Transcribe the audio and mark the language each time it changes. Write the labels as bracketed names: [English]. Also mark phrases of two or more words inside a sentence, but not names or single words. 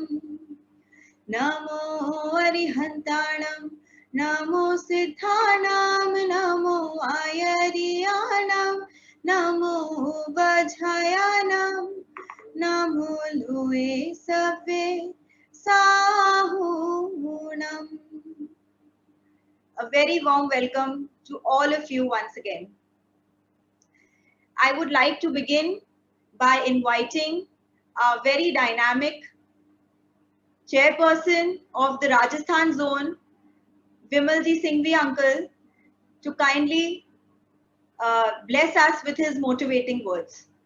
[Prakrit languages] Namo Arihantanam, Namo Siddhanam, Namo Ayariyanam, Namo Vajhayanam, Namo Loe Savisahunam. [English] A very warm welcome to all of you once again. I would like to begin by inviting our very dynamic chairperson of the Rajasthan zone, Vimalji Singhvi uncle, to kindly bless us with his motivating words.